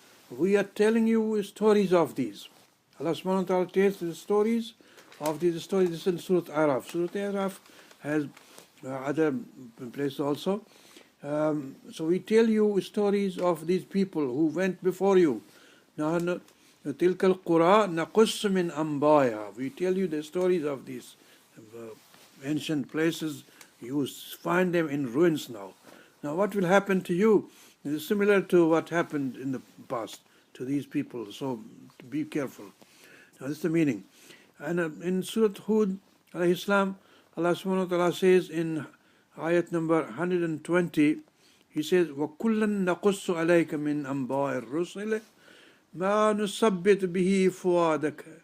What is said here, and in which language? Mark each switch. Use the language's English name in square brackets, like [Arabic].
[English] We are telling you stories of these. Allah subhanahu wa ta'ala tells the stories of these stories. This is in Surah Araf. Surah Araf has other places also. So we tell you stories of these people who went before you. [Arabic] نحن تلك القرى نقص من أنبائها. [English] We tell you the stories of these ancient places. You find them in ruins now. Now what will happen to you is similar to what happened in the past to these people. So be careful. Now this is the meaning. And in Surah Hud, alayhi salam, Allah subhanahu wa ta'ala says in ayat number 120, He says, [Arabic] وَكُلًّا نَقُصُّ عَلَيْكَ مِنْ أَنْبَاءِ الرُّسُلِ مَا نُثَبِّتُ بِهِ فُؤَادَكَ.